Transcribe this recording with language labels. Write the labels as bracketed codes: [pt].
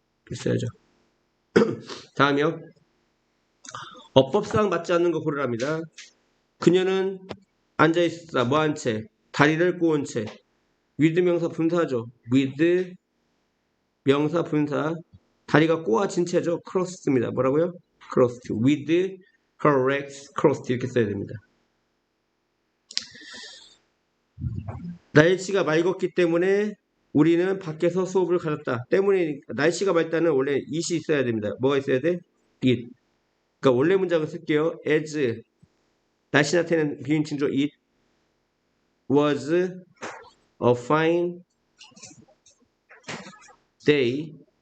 [ko] 있어야죠. 다음이요. 어법상 맞지 않는 거 고르랍니다. 그녀는 앉아있었다. 뭐한 채? 다리를 꼬은 채. with 명사 분사죠. with 명사 분사. 다리가 꼬아진 채죠. crossed입니다. 뭐라고요? crossed. [en] with her legs crossed [ko] 이렇게 써야 됩니다. 날씨가 맑았기 때문에 우리는 밖에서 수업을 가졌다. 때문에 날씨가 맑다는 원래 it이 있어야 됩니다. 뭐가 있어야 돼? it. 그러니까 원래 문장을 쓸게요. [en] as [ko] 날씨 나타내는 비인칭조 [en] it was a fine day.